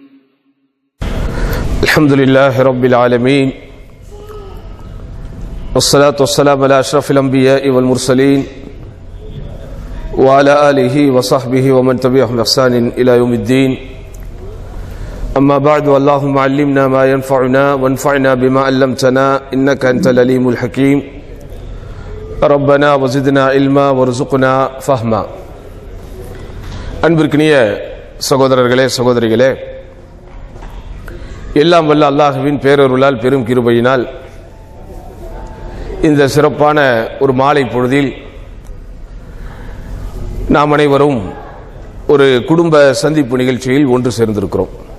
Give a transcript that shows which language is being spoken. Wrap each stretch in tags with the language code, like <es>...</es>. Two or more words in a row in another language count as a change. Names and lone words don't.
<ar>الحمد لله رب العالمين والصلاة والسلام على أشرف الأنبياء والمرسلين وعلى آله وصحبه ومن تبعهم بإحسان إلى يوم الدين أما بعد اللهم علمنا ما ينفعنا وانفعنا بما علمتنا إنك أنت العليم الحكيم ربنا وزدنا علما وارزقنا فهما.</ar> <ta>அன்பிற்கினிய சகோதரர்களே சகோதரிகளே, எல்லாம் வல்ல அல்லாஹ்வின் பேரருளால் பெரும் கிருபையினால் இந்த சிறப்பான ஒரு மாலை பொழுதில் நாம் அனைவரும் ஒரு குடும்ப சந்திப்பு நிகழ்ச்சியில் ஒன்று சேர்ந்திருக்கிறோம்.</ta>